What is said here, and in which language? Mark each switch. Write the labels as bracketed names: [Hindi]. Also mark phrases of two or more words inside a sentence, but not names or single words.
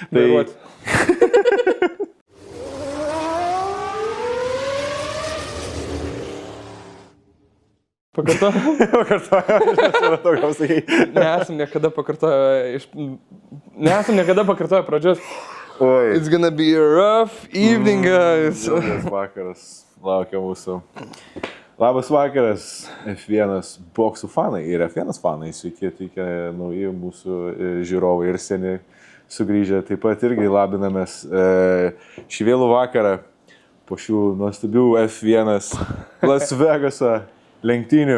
[Lithuanian] Nesam niekada pakartoję pradžios. [English] It's gonna be a rough evening, guys. [Lithuanian] Vakaras laukia mūsų. Labas vakaras, F1 boksų fanai ir F1 fanai. Sveiki, atvykę nauji mūsų žiūrovai ir seni sugrįžę. Taip pat irgi labinamės šį vėlų vakarą po šių nuostabių F1 Las Vegaso lenktynių.